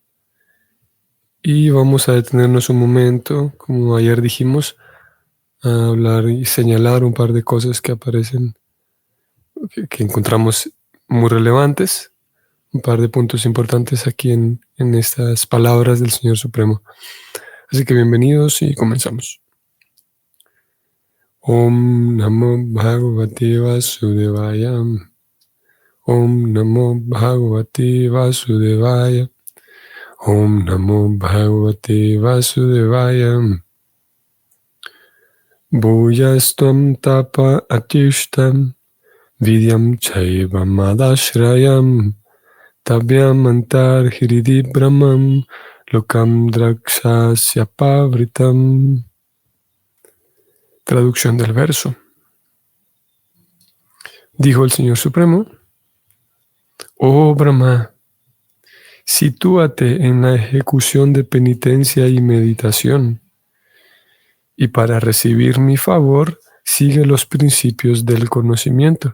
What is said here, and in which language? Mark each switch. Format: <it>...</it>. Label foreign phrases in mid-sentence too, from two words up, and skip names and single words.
<es>Y vamos a detenernos un momento, como ayer dijimos, a hablar y señalar un par de cosas que aparecen, que encontramos muy relevantes, un par de puntos importantes aquí en estas palabras del Señor Supremo. Así que bienvenidos y comenzamos.</es> <sa>ॐ नमो भगवते वासुदेवाय. ॐ नमो भगवते वासुदेवाय. ॐ नमो भगवते वासुदेवाय. भूयस्त्वं तप आतिष्ठ विद्यां चैव मदाश्रयां ताभ्याम् अन्तर् हृदि ब्रह्मन् लोकान् द्रक्ष्यस्य अपावृतान्.</sa> <es>Traducción del verso. Dijo el Señor Supremo: Oh Brahma, sitúate en la ejecución de penitencia y meditación, y para recibir mi favor, sigue los principios del conocimiento.</es>